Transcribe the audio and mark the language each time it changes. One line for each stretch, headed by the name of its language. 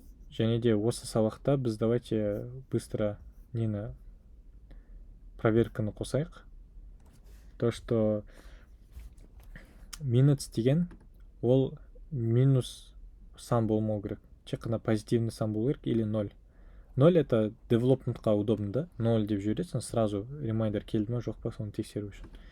Kazakh: Және де осы сабақта біз
Russian: давайте быстро проверканы
Kazakh: қосайық.
Russian: То, что
Kazakh: minutes деген ол минус сан болмау керек. Тек қана
Russian: позитивный
Kazakh: сан болу керек
Russian: или
Kazakh: 0.
Russian: 0 это
Kazakh: девелопментқа
Russian: удобно,
Kazakh: да? 0 деп жібересің,
Russian: сразу
Kazakh: ремайдер келді ма жоқ па, соны тексеру үшін.